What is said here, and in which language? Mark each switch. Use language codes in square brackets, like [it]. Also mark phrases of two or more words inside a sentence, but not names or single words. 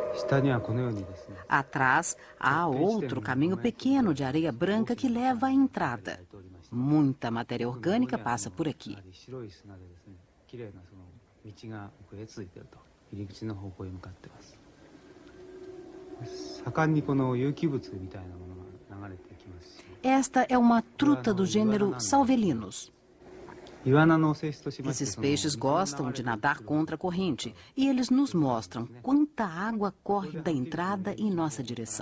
[ja] 下にはこのようにですね、 [pt] Atrás há outro caminho pequeno de areia branca que leva à entrada. Muita matéria orgânica passa por aqui. [ja] 白い砂でですね、綺麗なその道が奥へ続いていると、入り口の方向へ向かっています。盛んにこの有機物みたいなものが流れてきますし、 [pt] Esta é uma truta do gênero salvelinos. Esses peixes gostam de nadar contra a corrente e eles nos mostram quanta água corre da entrada em nossa direção.